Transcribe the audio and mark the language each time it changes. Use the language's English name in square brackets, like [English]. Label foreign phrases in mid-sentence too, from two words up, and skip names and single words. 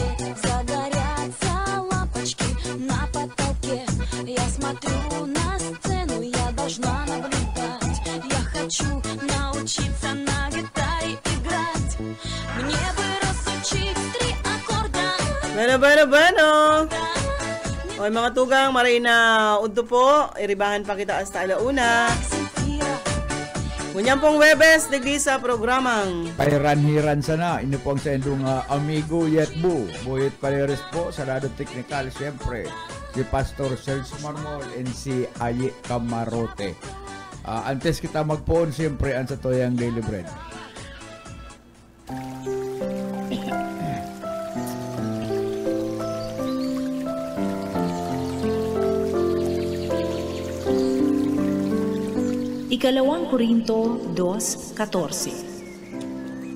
[Russian] Загорятся лампочки на потолке. Я смотрю на сцену, я должна наблюдать. Я хочу научиться на гитаре играть. Мне бы разучить 3 аккорда. [Bikol] Bueno. Oy mga tugang, maray na udto po. Iribahan pa kita hasta alauna. Kunyang pong Webes, digdi sa programang Pairanhiran sana, ino po ang sa indong amigo Yetbu, Boyet Paderes po, sa lado teknikal, siyempre, si Pastor Serge Marmol and si Aye Camarote. Antes kita magpoon, siyempre, ang sa Toyang Daily Bread. Ikalawang Korinto 2:14.